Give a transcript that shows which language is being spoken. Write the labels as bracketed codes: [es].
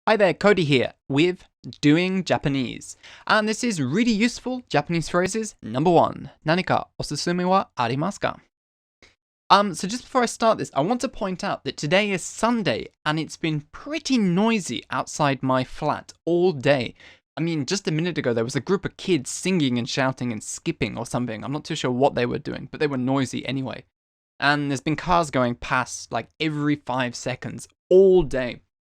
[en] Hi there, Cody here with Doing Japanese. And this is really useful Japanese phrases. [ja] Number one, 何かおすすめはありますか? [en] So just before I start this, I want to point out that today is Sunday and it's been pretty noisy outside my flat all day. I mean, just a minute ago there was a group of kids singing and shouting and skipping or something. I'm not too sure what they were doing, but they were noisy anyway. And there's been cars going past like every 5 seconds all day.